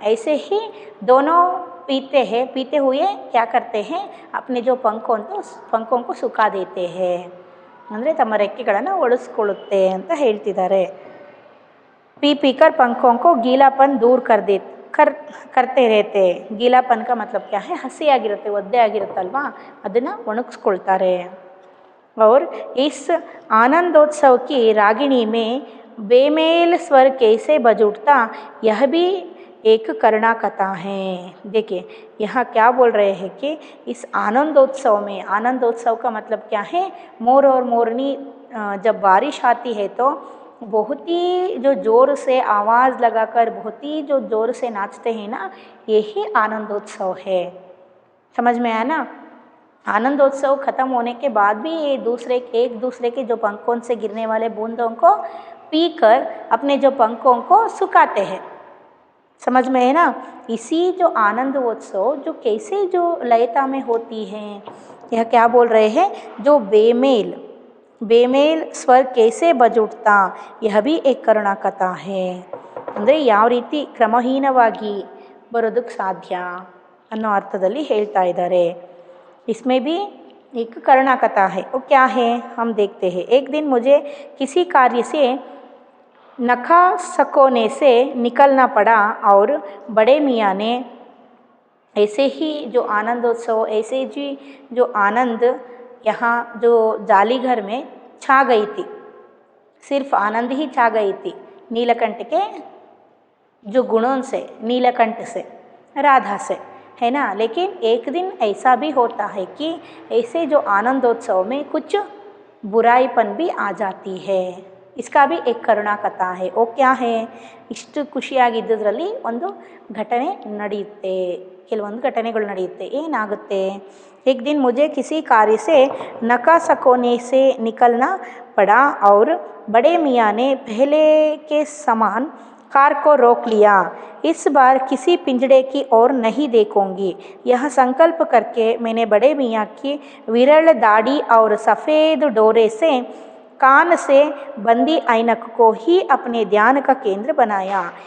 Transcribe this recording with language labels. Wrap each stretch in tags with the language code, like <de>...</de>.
<hi>ऐसे ही दोनों पीते हुए क्या करते हैं, अपने जो पंखों को सुखा देते हैं,</hi> <kn>ಅಂದರೆ ತಮ್ಮ ರೆಕ್ಕೆಗಳನ್ನು ಒಡಿಸ್ಕೊಳ್ಳುತ್ತೆ ಅಂತ ಹೇಳ್ತಿದ್ದಾರೆ.</kn> <hi>पीकर पंखों को गीलापन दूर करते रहते। गीलापन का मतलब क्या है,</hi> <kn>ಹಸಿ ಆಗಿರುತ್ತೆ, ಒದ್ದೆ ಆಗಿರುತ್ತಲ್ವಾ, ಅದನ್ನು ಒಣಗಿಸ್ಕೊಳ್ತಾರೆ.</kn> <hi>और इस आनंदोत्सव की रागिणी में बेमेल स्वर कैसे बज उठता, यह भी एक करुणा कथा है। देखिए यहाँ क्या बोल रहे हैं कि इस आनंदोत्सव में, आनंदोत्सव का मतलब क्या है, मोर और मोरनी जब बारिश आती है तो बहुत ही जो ज़ोर से आवाज़ लगाकर बहुत ही जो ज़ोर से नाचते हैं ना, यही आनंदोत्सव है। समझ में आया ना। आनंदोत्सव ख़त्म होने के बाद भी ये एक दूसरे के जो पंखों से गिरने वाले बूंदों को पीकर अपने जो पंखों को सुखाते हैं। समझ में है ना। इसी जो आनंद उत्सव जो कैसे जो लयता में होती है, यह क्या बोल रहे हैं, जो बेमेल बेमेल स्वर कैसे बज उठता, यह भी एक ಕರುಣಾ ಕಥಾ है।</hi> <kn>ಅಂದರೆ ಯಾವ ರೀತಿ ಕ್ರಮಹೀನವಾಗಿ ಬರೋದಕ್ಕೆ ಸಾಧ್ಯ ಅನ್ನೋ ಅರ್ಥದಲ್ಲಿ ಹೇಳ್ತಾ ಇದ್ದಾರೆ।</kn> <hi>इसमें भी एक करुणा कथा है। वो क्या है हम देखते हैं। एक दिन मुझे किसी कार्य से नखा सकोने से निकलना पड़ा और बड़े मियाँ ने ऐसे ही जो आनंदोत्सव, ऐसे जी जो आनंद यहाँ जो जाली घर में छा गई थी, सिर्फ आनंद ही छा गई थी नीलकंठ के जो गुणों से, नीलकंठ से, राधा से, है ना। लेकिन एक दिन ऐसा भी होता है कि ऐसे जो आनंदोत्सव में कुछ बुराईपन भी आ जाती है। इसका भी एक ಕರುಣಾ ಕಥಾ है। वो क्या है,</hi> <kn>ಇಷ್ಟು ಖುಷಿಯಾಗಿದ್ದದ್ರಲ್ಲಿ ಒಂದು ಘಟನೆ ನಡೆಯುತ್ತೆ, ಕೆಲವೊಂದು ಘಟನೆಗಳು ನಡೆಯುತ್ತೆ। ಏನಾಗುತ್ತೆ,</kn> <hi>एक दिन मुझे किसी कार्य से नका सकोने से निकलना पड़ा और बड़े मियाँ ने पहले के समान कार को रोक लिया। इस बार किसी पिंजड़े की ओर नहीं देखूंगी, यह संकल्प करके मैंने बड़े मियाँ की विरल दाढ़ी और सफ़ेद डोरे से कान से बंदी ऐनक को ही अपने ध्यान का केंद्र बनाया।</hi>